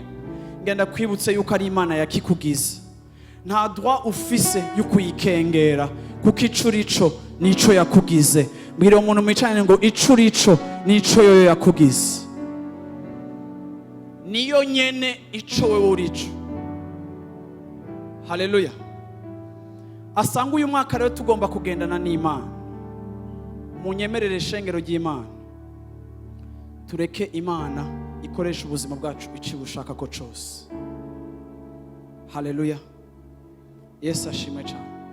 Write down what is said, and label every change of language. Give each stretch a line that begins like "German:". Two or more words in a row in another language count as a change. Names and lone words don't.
Rundi: Ngenda kwibutse yuko ari Imana yakikugize. Nta droit ufise yo kuyikengera, kuko ico rico nico yakugize. Mbwira umuntu mwicaranye ngo ico urico nico yoyo yakugize. Niyo nyene ico wewe urico. Haleluya. Asanga uyu mwaka rero tugomba kugendana n'Imana. Munyemerere shengero ry'Imana, tureke Imana ikoresha ubuzima bwacu iciye ushaka ko cyose. Haleluya. Yesu ashimwe cyane.